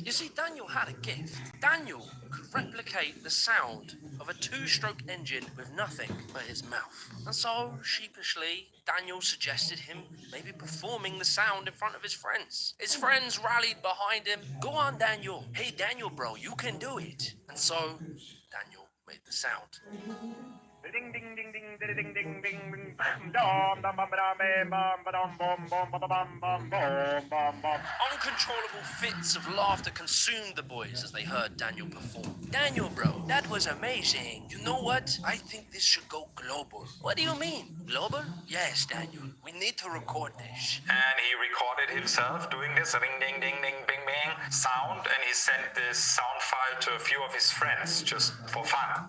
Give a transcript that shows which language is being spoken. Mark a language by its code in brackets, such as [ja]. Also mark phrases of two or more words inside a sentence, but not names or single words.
[en] You see, Daniel had a gift. Daniel could replicate the sound of a two-stroke engine with nothing but his mouth. And so, sheepishly, Daniel suggested him maybe performing the sound in front of his friends. His friends rallied behind him. Go on, Daniel. Hey, Daniel, bro, you can do it. And so, Daniel made the sound. Ding ding ding ding ding ding ding ding bam dom dom bam bam bam bam bam bam bam bam bam bam bam. Uncontrollable fits of laughter consumed the boys as they heard Daniel perform. Daniel, bro, that was amazing. You know what? I think this should go global. What do you mean? Global? Yes, Daniel. We need to record this. And he recorded himself doing this ring ding ding ding bing bing sound, and he sent this sound file to a few of his friends just for fun.